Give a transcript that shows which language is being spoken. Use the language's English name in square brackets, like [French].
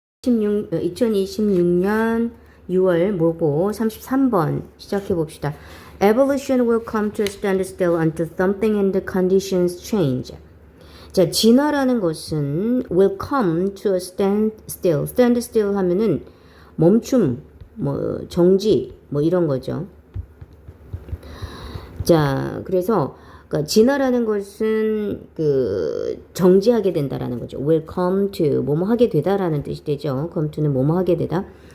[Korean] 2026년 6월 모고 33번 시작해 봅시다. [English] Evolution will come to a standstill until something in the conditions change. [Korean] 자, 진화라는 것은 [English] will come to a standstill. [Korean] standstill 하면은 멈춤, 뭐 정지, 뭐 이런 거죠. 자, 그래서 그러니까 진화라는 것은 그 정지하게 된다라는 거죠. [English] will come to [Korean] 뭐뭐 하게 되다라는 뜻이 되죠. come to는 뭐뭐 하게 되다.